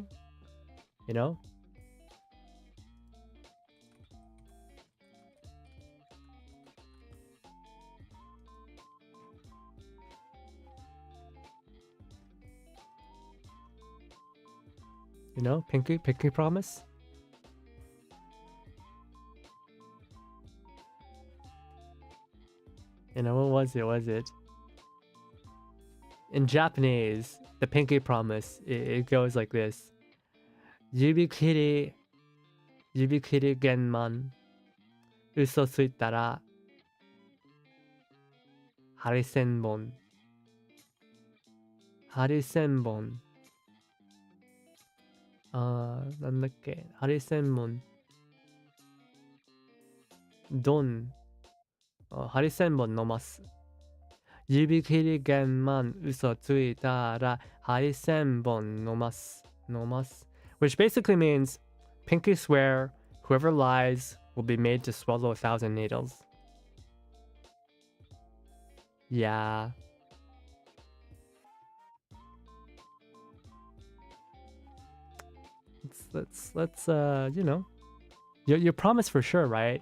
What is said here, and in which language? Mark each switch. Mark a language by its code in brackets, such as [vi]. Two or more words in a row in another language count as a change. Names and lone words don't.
[en] You know? You know, pinky promise. You know, what was it? In Japanese, the pinky promise, it goes like this. [ja] 指切り拳万. 嘘ついたら。針千本. Harisenbon. なんだっけ、ハリセンボンドン、ハリセンボン飲ます。指切り玄満嘘ついたらハリセンボン飲ます。 [en] Which basically means pinky swear whoever lies will be made to swallow 1,000 needles. Yeah. Let's you know, your promise for sure, right?